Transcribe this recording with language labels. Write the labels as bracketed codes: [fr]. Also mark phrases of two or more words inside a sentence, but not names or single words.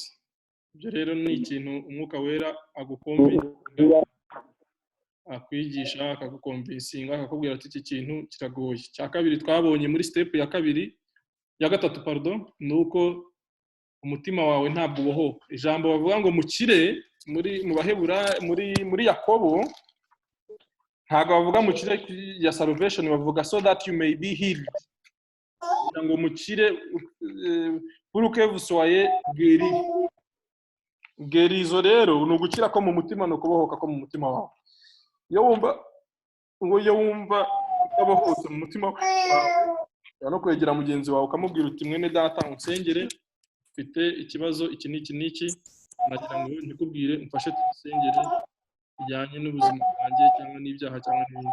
[rw] Ibyo rero ni ikintu umwuka wera agukombininga, akwigisha, akagukombisinga, akakubwira ati iki kintu kiragoye. Cya kabiri twabonye muri step ya gatatu ni uko umutima wawe ntabwo ubohoka. Ijambo bavuga ngo mukire mu Bahebura muri Yakobo ntabwo bavuga mukire ya salvation, bavuga [en] so that you may be healed. [rw] Ngo mukire [fr] pour que vous soyez guéri. [rw] Guérizo rero ni ugukira ko mu mutima, no kubohoka ko mu mutima wawe. Iyo wumva utabohotse mu mutima wawe, no kwegera mugenzi wawe ukamubwira uti mwene data unsengere, mfite ikibazo iki n'iki, nagira ngo ndikubwire umfashe tugisengere bijyanye n'ubuzima bwanjye cyangwa n'ibyaha cyangwa n'ibindi.